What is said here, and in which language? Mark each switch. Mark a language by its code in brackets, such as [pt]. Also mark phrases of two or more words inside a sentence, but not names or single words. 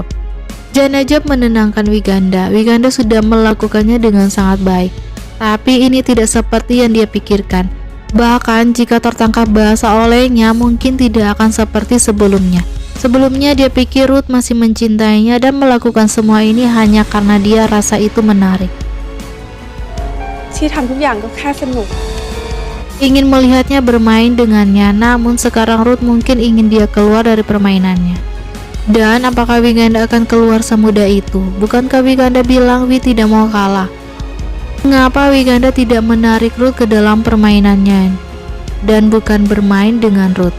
[id] Janejob menenangkan Wiganda. Wiganda sudah melakukannya dengan sangat baik. Tapi ini tidak seperti yang dia pikirkan. Bahkan jika tertangkap basah olehnya, mungkin tidak akan seperti sebelumnya. Sebelumnya dia pikir Ruth masih mencintainya dan melakukan semua ini hanya karena dia rasa itu menarik. [th] ที่ทำทุกอย่างก็แค่สนุก [id] Ingin melihatnya bermain dengannya, namun sekarang Ruth mungkin ingin dia keluar dari permainannya. Dan apakah Wiganda akan keluar semudah itu? Bukankah Wiganda bilang Wi tidak mau kalah? Mengapa Wiganda tidak menarik Ruth ke dalam permainannya dan bukan bermain dengan Ruth?